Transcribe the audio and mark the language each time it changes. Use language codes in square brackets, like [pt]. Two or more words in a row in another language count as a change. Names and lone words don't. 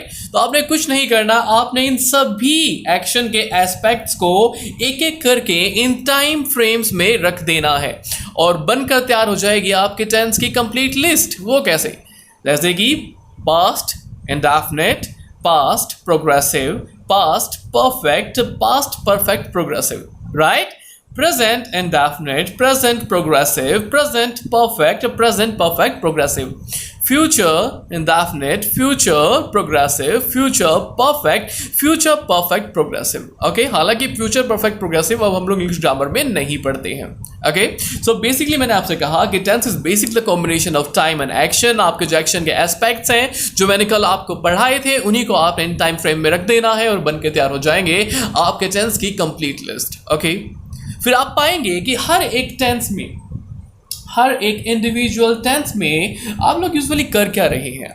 [hi] तो आपने कुछ नहीं करना, आपने इन सभी एक्शन के एस्पेक्ट्स को एक एक करके इन [en] time frames [hi] में रख देना है और बनकर तैयार हो जाएगी आपके टेंस की [en] complete list. [hi] वो कैसे? [en] जैसे कि past indefinite, past progressive, past perfect, past perfect progressive, right? Present indefinite, present progressive, present perfect progressive, future indefinite, future progressive, future perfect progressive। [hi] ओके, हालांकि [en] future perfect progressive [hi] अब हम लोग [en] English grammar [hi] में नहीं पढ़ते हैं। [en] okay, so basically [hi] मैंने आपसे कहा कि [en] tense is basic the combination of time and action. [hi] आपके जो एक्शन के एस्पेक्ट्स हैं जो मैंने कल आपको पढ़ाए थे, उन्हीं को आपने इन [en] time frame [hi] में रख देना है और बन के तैयार हो जाएंगे आपके टेंस की [en] complete list. [hi] ओके, फिर आप पाएंगे कि हर एक टेंस में, हर एक [en] individual tense [hi] में आप लोग यूजुअली कर क्या रहे हैं?